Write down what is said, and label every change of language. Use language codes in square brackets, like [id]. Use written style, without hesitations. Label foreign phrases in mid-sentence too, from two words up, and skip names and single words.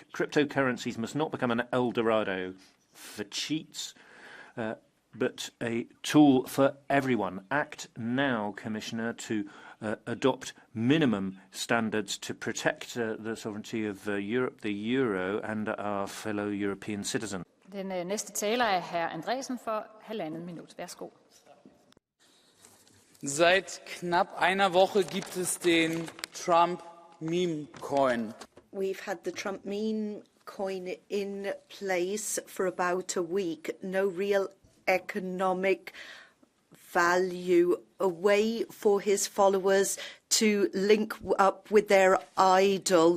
[en] Cryptocurrencies must not become an El Dorado for cheats, but a tool for everyone. Act now, Commissioner, to adopt minimum standards to protect the sovereignty of Europe, the euro, and our fellow European citizens. [da] Den næste taler er hr. Andresen for 1,5 minut. Værsgo. [de] Seit knapp einer Woche gibt es den Trump Meme Coin. [en] We've had the Trump meme coin in place for about a week. No real economic value, a way for his followers to link up with their idol.